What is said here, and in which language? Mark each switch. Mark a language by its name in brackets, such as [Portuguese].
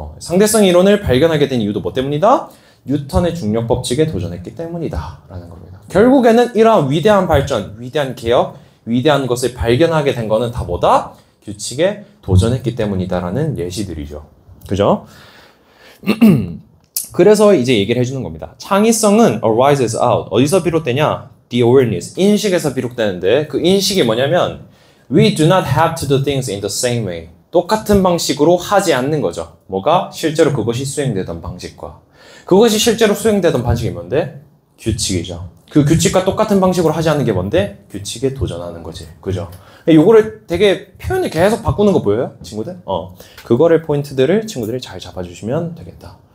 [Korean] 상대성 이론을 발견하게 된 이유도 뭐 때문이다? 뉴턴의 중력 법칙에 도전했기 때문이다. 라는 겁니다. 결국에는 이러한 위대한 발전, 위대한 개혁, 위대한 것을 발견하게 된 거는 다 뭐다? 규칙에 도전했기 때문이다라는 예시들이죠. 그죠? 그래서 이제 얘기를 해주는 겁니다. 창의성은 [English] arises out. [Korean] 어디서 비롯되냐? [English] The awareness. [Korean] 인식에서 비롯되는데 그 인식이 뭐냐면 [English] We do not have to do things in the same way. [Korean] 똑같은 방식으로 하지 않는 거죠. 뭐가? 실제로 그것이 수행되던 방식과. 그것이 실제로 수행되던 방식이 뭔데? 규칙이죠. 그 규칙과 똑같은 방식으로 하지 않는 게 뭔데? 규칙에 도전하는 거지. 그죠? 요거를 되게 표현을 계속 바꾸는 거 보여요? 친구들? 그거를 포인트들을 친구들이 잘 잡아주시면 되겠다.